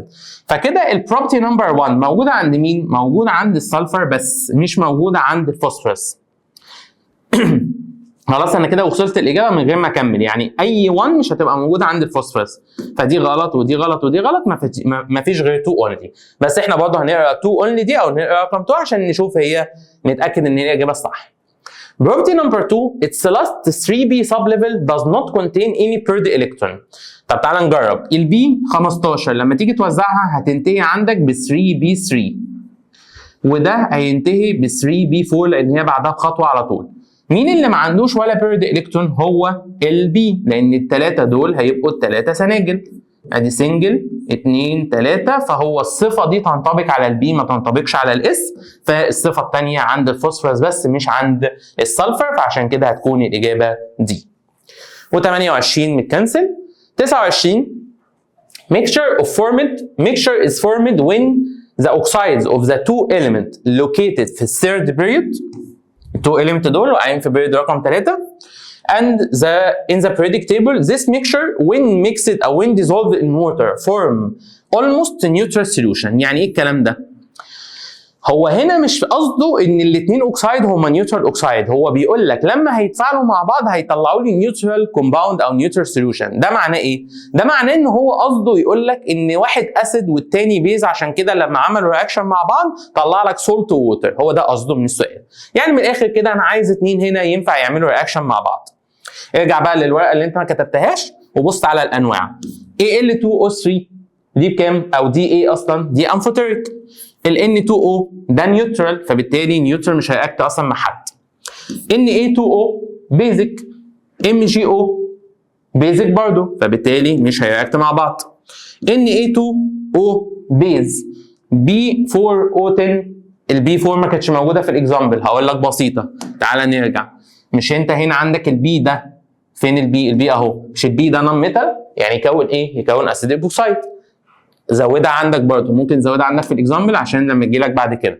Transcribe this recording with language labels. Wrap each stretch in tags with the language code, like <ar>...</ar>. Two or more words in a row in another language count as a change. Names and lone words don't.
<ar>فكده</ar> <en>property number</en> <ar>1 موجوده عند مين؟ موجوده عند السلفر بس، مش موجوده عند الفوسفورس. خلاص انا كده وصلت الاجابه من غير ما اكمل، يعني اي 1 مش هتبقى موجوده عند الفوسفورس، فدي غلط ودي غلط ودي غلط، ما فيش غير 2 اونلي. بس احنا برضه هنقرا 2 اونلي دي او نقرا رقم 2 عشان نشوف هي نتاكد ان هي الاجابه الصح.</ar> <en>Property number 2 its last 3b sublevel does not contain any paired electron.</en> <ar>طب تعالى نجرب. البي 15 لما تيجي توزعها هتنتهي عندك ب 3b3، وده هينتهي ب 3b4 لان هي بعدها بخطوه على طول. مين اللي ما عندوش ولا بيرد الكترون؟ هو البي، لان الثلاثه دول هيبقوا الثلاثه سناجل، ادي سنجل 2 3، فهو الصفه دي تنطبق على البي ما تنطبقش على الاس، فالصفه الثانيه عند الفوسفورس بس مش عند السلفر، فعشان كده هتكون الاجابه دي. و28 متكنسل.</ar> <en>29 mixture is formed when the oxides of the two elements located</en> <ar>في الثيرد</ar> <en>period، two element</en> <ar>دول واقعين في</ar> <en>period</en> <ar>رقم 3</ar> <en>and in the periodic table this mixture when mixed or when dissolved in water form almost neutral solution.</en> <ar>يعني ايه الكلام ده؟ هو هنا مش قصده ان الاثنين اوكسايد هما</ar> <en>neutral oxide,</en> <ar>هو بيقول لك لما هيتفاعلوا مع بعض هيطلعوا لي</ar> <en>neutral compound</en> <ar>او</ar> <en>neutral solution.</en> <ar>ده معناه ايه؟ ده معناه ان هو قصده يقول لك ان واحد اسيد والتاني بيز، عشان كده لما عملوا رياكشن مع بعض طلع لك</ar> <en>salt water.</en> <ar>هو ده قصده من السؤال. يعني من الاخر كده انا عايز اتنين هنا ينفع يعملوا رياكشن مع بعض. ارجع بقى للورقه اللي انت ما كتبتهاش وبص على الانواع. Al2O3 دي بكام؟ او دي ايه اصلا؟ دي امفوتيريك. ال Na2O ده نيوترال، فبالتالي نيوترال مش هيأكت اصلا مع حد. Na2O بيزك. MgO بيزك برضه، فبالتالي مش هيأكت مع بعض. Na2O بيز. B4O10 البي 4 ما كانتش موجوده في الاكزامبل، هقول لك بسيطه. تعالى نرجع. مش انت هنا عندك البي ده، فين البي؟ البي اهو. مش البي ده</ar> <en>non metal?</en> <ar>يعني يكون ايه؟ يكون</ar> <en>acid epoxide.</en> <ar>زودها عندك برضه، ممكن تزودها عندك في الاكزامبل عشان لما تجي لك بعد كده.</ar>